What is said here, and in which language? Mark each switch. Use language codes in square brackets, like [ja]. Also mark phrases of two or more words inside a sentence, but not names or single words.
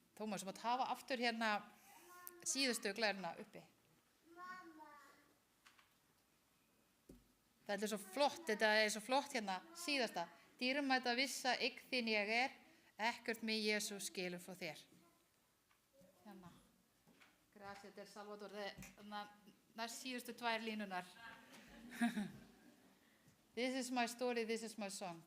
[is] Tómas, þú mátt hafa aftur hérna síðustu glæruna uppi. Þetta er svo flott hérna, síðasta. Dýrmæta vissa eign þín ég ekkert mig Jesús skilur frá þér. Hérna. [es] Gracias del Salvador. [is] Næst síðustu 2 línunar. [en] This is my story, this is my song.